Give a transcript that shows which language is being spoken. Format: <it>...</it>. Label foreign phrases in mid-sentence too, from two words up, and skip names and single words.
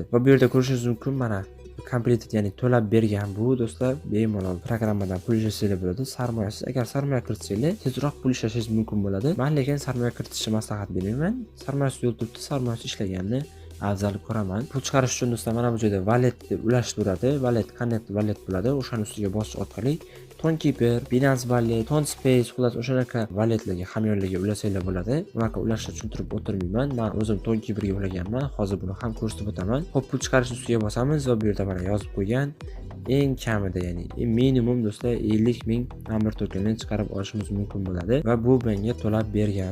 <uz>Va bu yerda ko'rishingiz mumkin, mana completed ya'ni to'lab bergan bu do'stlar bemalol programmadan pul ishlasanglar bo'ladi. Sarmoyasiz, agar sarmoya kiritsanglar tezroq pul ishlashingiz mumkin bo'ladi. Men lekin sarmoya kiritishni maslahat bermayman. Sarmoyasiz yo'l turibdi, sarmoyasiz ishlaganni afzal ko'raman. Pul chiqarish uchun do'stlar mana bu joyda wallet deb ulashtiradi. Wallet connect wallet bo'ladi. O'shaning ustiga bosish orqali Tonkeeper, Binance Wallet, Tonspace, xullas o'shanaqa walletlarga hamyonlarga ulasanglar bo'ladi. Bunaqa ulashni tushuntirib o'tirmayman. Men o'zim Tonkeeperga ulaganman. Hozir buni ham ko'rsatib o'taman. Xo'p, pul chiqarish ustiga bosamiz va bu yerda mana yozib qo'ygan eng kamida ya'ni minimum do'stlar 50 ming Amber tokenini chiqarib olishimiz mumkin bo'ladi va bu menga to'lab bergan.</uz>